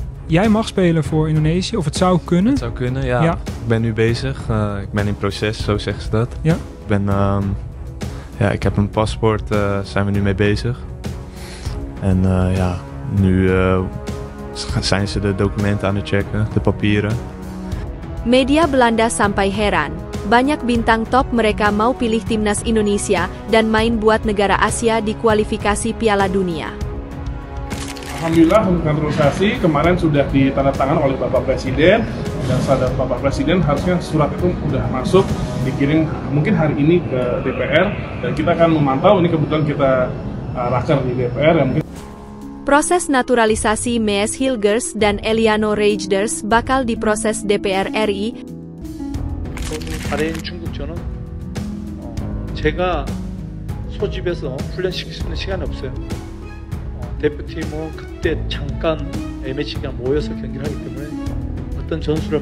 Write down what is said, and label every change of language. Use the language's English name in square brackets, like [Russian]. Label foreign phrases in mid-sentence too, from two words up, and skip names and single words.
[Dutch] Jij mag spelen voor Indonesië, of het zou kunnen? Het zou kunnen, ja. Ja. Ik ben nu bezig. Ik ben in proces, zo zeggen ze dat. Ja. Ik heb een paspoort, zijn we nu mee bezig. En nu zijn ze de documenten aan het checken, de papieren. [Indonesian] Media Belanda sampai heran. Banyak bintang top mereka mau pilih timnas Indonesia dan main buat negara Asia di kualifikasi Piala Dunia. Alhamdulillah untuk naturalisasi kemarin sudah ditandatangani oleh Bapak Presiden, dan sadar Bapak Presiden harusnya surat itu sudah masuk, dikirim mungkin hari ini ke DPR, dan kita akan memantau. Ini kebetulan kita raker di DPR yang mungkin. Proses naturalisasi Mees Hilgers dan Eliano Reijers bakal diproses DPR RI. [Korean] 발해인 중국전은 제가 소집해서 훈련시킬 수 있는 시간이 없어요. 대표팀은 그때 잠깐 Match가 모여서 경기를 하기 때문에 어떤 전술을